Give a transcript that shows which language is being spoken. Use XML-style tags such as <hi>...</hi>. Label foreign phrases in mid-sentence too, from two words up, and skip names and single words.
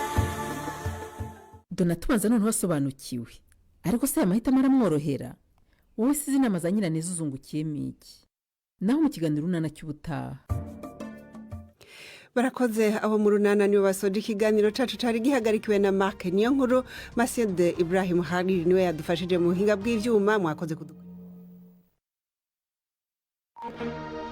<rn>Dona tumaze none wasobanukiwe, ariko se amahitamo aramworohera. wowe size inama za nyiraneza uzungukiyemo iki naho mu kiganiro runana cy'ubutaha. barakoze abo mu runana nibo basoje ikiganiro cacu cari gihagarikiwe na Mark niyo nkuru. Masede Ibrahim Hariri niwe yadufashije mu buhinga bw'ivyuma. Mwakoze kudukurikira.</rn>